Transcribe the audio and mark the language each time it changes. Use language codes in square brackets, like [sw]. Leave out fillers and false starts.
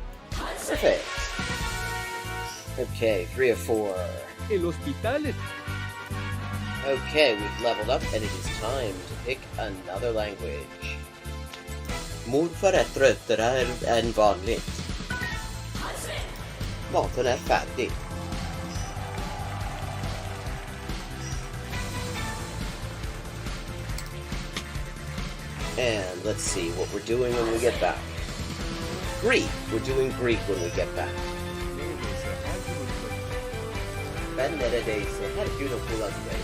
[en] Perfect. Okay, 3 of 4. [es] El hospital. [en] Okay, we've leveled up and it is time to pick another language. [sv] Morfar är tröttare än vanligt. Maten är färdig. [en] And let's see what we're doing when we get back. Greek. We're doing Greek when we get back. [tr] Ben neredeyse her gün okuldayım.